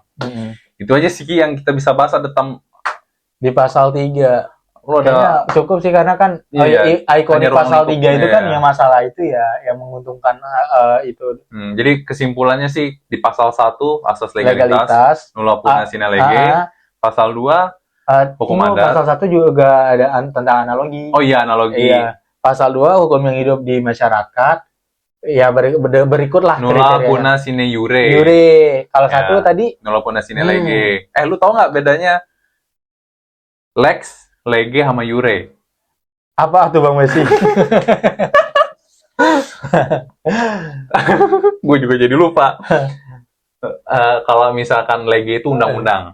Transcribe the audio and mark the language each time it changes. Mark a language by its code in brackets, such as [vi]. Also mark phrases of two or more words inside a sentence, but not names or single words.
[id] Itu aja sih yang kita bisa bahas tentang di pasal 3. Kayaknya cukup sih, karena kan ikonik pasal 3 itu kan yang masalah itu ya yang menguntungkan itu. Jadi kesimpulannya sih di pasal 1 asas legalitas [la] nulla poena sine lege, [id] pasal 2 hukum adat. Pasal 1 juga ada tentang analogi. Oh iya, analogi. Iya. Pasal 2 hukum yang hidup di masyarakat. Ya berikutlah [la] nulla poena sine iure. [id] Kalau satu tadi [la] nulla poena sine lege. [id] Lu tahu nggak bedanya lex, lege sama iure? Apa tuh Bang Messi? Gue juga jadi lupa. Kalau misalkan lege itu undang-undang.